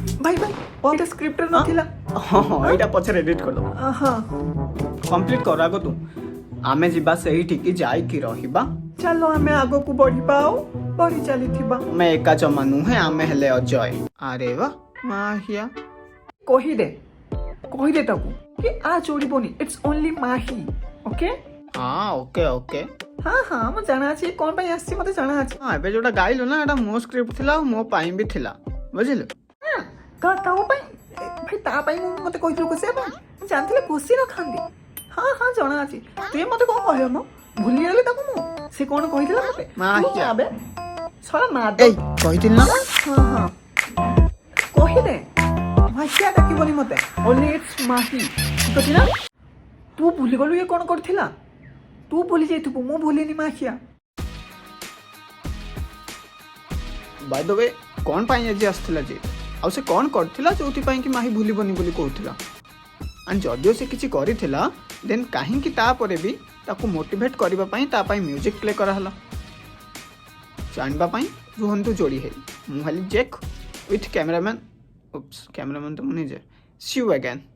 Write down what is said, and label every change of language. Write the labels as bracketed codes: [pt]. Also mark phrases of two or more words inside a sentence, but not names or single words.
[or] ଭାଇ, ଭାଇ, ଏଇଟା ସ୍କ୍ରିପ୍ଟରେ ହଁ? ନଥିଲା। ହଁ, ହଁ, ଏଇଟା ପଛରେ ଏଡିଟ୍ କରିଦବ। ଅ, ହଁ। କମ୍ପ୍ଲିଟ୍ କର ଆଗ ତୁ। ଆମେ ଯିବା ସେଇଠିକି, ଯାଇକି ରହିବା। ଚାଲ ଆମେ ଆଗକୁ ବଢ଼ିବା, ଆଉ ବଢ଼ି ଚାଲିଥିବା। ଆମେ ଏକା ଜମା ନୁହେଁ, ଆମେ ହେଲେ ଅଜୟ। ଆରେ ବା, ମାହିଆ। କହିଦେ, କହିଦେ ତାକୁ କି ଆ ଚୋରିବନି, [en] it's only ମାହି, ଓକେ? [or] ହଁ, [en] okay, okay. [or] ହଁ, ହଁ, ମୁଁ ଜଣା ଅଛି, କଣ ପାଇଁ ଆସିଛି ମତେ ଜଣା ଅଛି। ହଁ, ଏବେ ଯୋଉଟା ଗାଇଲୁ ନା, ଏଇଟା ମୋ ସ୍କ୍ରିପ୍ଟ ଥିଲା ଆଉ ମୋ ପାଇଁ ବି ଥିଲା, ବୁଝିଲୁ? ହଁ, ତା, ତା ପାଇଁ, ଏ, ଭାଇ, ତା ପାଇଁ ମୁଁ, ମତେ କହିଥିଲୁ ଘୋଷିବା ପାଇଁ? ମୁଁ ଜାଣିଥିଲେ ଘୋଷି ନଥାନ୍ତି। ହଁ, ହଁ, ଜଣା ଅଛି। ତୁ ମତେ କଣ କହିବ ମ? ଭୁଲିଗଲି ତାକୁ ମୁଁ। ସେ କଣ କହିଥିଲା ମତେ? ମା ତୁ ହିଆ। ଆବେ, ଶଳା ମା ଏଇ, କହିଥିଲି ନା? ହଁ, ହଁ। କହିଦେ, ମାହିଆ ଡାକିବନି ମତେ। [en] Only it's [or] ମାହି। ଠିକ୍ ଅଛି ନା? ତୁ ଭୁଲିଗଲୁ ଇଏ କଣ କରିଥିଲା? ତୁ ଭୁଲି ଯାଇଥିବୁ, ମୁଁ ଭୁଲିନି ମାହିଆ। [en] By the way, [or] କଣ ପାଇଁ ଆଜି ଆସିଥିଲା ଯେ? ଆଉ ସେ କଣ କରିଥିଲା ଯୋଉଥିପାଇଁ କି ମାହି ଭୁଲିବନି ବୋଲି କହୁଥିଲା? And ଯଦିଓ ସେ କିଛି କରିଥିଲା, then କାହିଁକି ତାପରେ ବି ତାକୁ ମୋଟିଭେଟ୍ କରିବା ପାଇଁ ତା ପାଇଁ ମ୍ୟୁଜିକ୍ ପ୍ଲେ କରାହେଲା? ଜାଣିବା ପାଇଁ ରୁହନ୍ତୁ ଯୋଡ଼ି ହେଇ। ମୁଁ ହେଲି ଜେକ୍ [en] with cameraman, oops, cameraman [or] ତ ମୁଁ ନିଜେ। [en] See you again।